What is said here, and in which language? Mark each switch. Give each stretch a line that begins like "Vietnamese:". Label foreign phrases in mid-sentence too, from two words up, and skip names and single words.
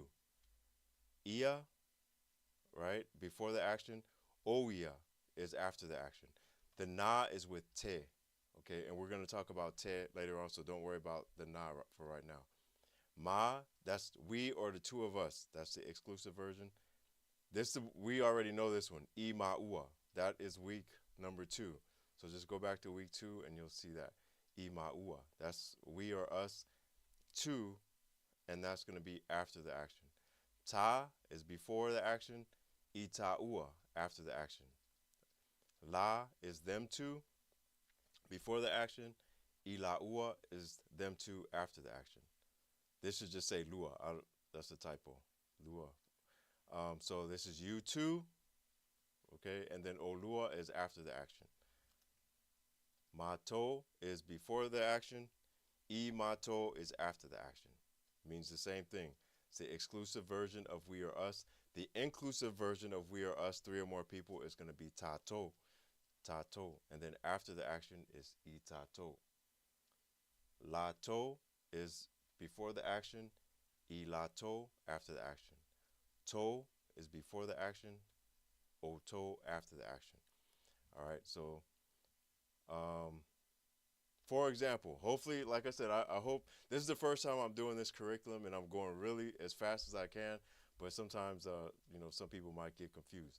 English: Ia, right, before the action. Oia is after the action. The na is with te. Okay, and we're going to talk about te later on, so don't worry about the na for right now. Ma, that's we or the two of us. That's the exclusive version. We already know this one.
Samoan: I ma ua.
English: That is week number 2. So just go back to week 2 and you'll see that.
Samoan: I ma ua.
English: That's we or us. 2, and that's going to be after the action. Ta is before the action.
Samoan: I ta ua,
English: after the action. La is them two before the action.
Samoan: I la ua
English: is them two after the action. This should just say lua. That's a typo. Lua. So this is you two, okay, and then olua is after the action. Mato is before the action.
Samoan: I mato
English: is after the action. Means the same thing. It's the exclusive version of we or us. The inclusive version of we or us, 3 or more people, is going to be tato. Tato. And then after the action is
Samoan: I tato.
English: Lato is before the action.
Samoan: I lato
English: after the action. To is before the action. Oto after the action. All right, so for example, hopefully, like I said, I hope this is the first time I'm doing this curriculum and I'm going really as fast as I can, but sometimes, some people might get confused.